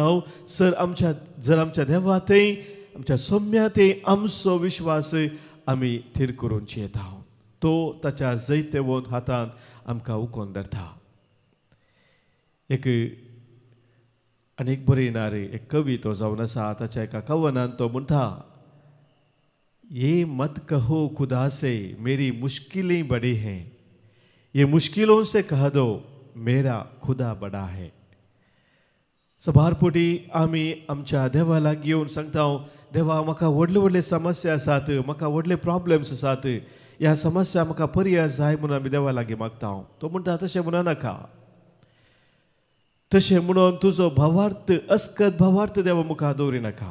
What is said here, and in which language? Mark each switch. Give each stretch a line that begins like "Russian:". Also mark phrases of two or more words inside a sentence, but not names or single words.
Konkani: जर आमच्या देवातय आमच्या सोम्यातय आमचो विश्वास आमी थीर करूंक येता. तो ताच्या जैतेवोन हातान आमकां उखोवन धरता. एक बरें येणारे एक कवी तो जावन आसा, ताच्या एका कवनान तो म्हणटा,
Hindi: ये मत कहो खुदा से मेरी मुश्किलें बड़ी हैं, ये मुश्किलों से कह दो मेरा खुदा बड़ा है.
Konkani: सबारपोटी आमी आमच्या देवा लागीं येवन सांगता, देवा म्हाका व्हडले व्हडले समस्या आसात, म्हाका व्हडले प्रॉब्लेम्स आसात, ह्या समस्या म्हाका पर्याय जाय म्हणून आमी देवा लागीं मागता. तो म्हणटा तशें म्हणनाका. तशें म्हणून तुजो भावार्थ अस्कत भावार्थ देवा मुखार दवरिनाका.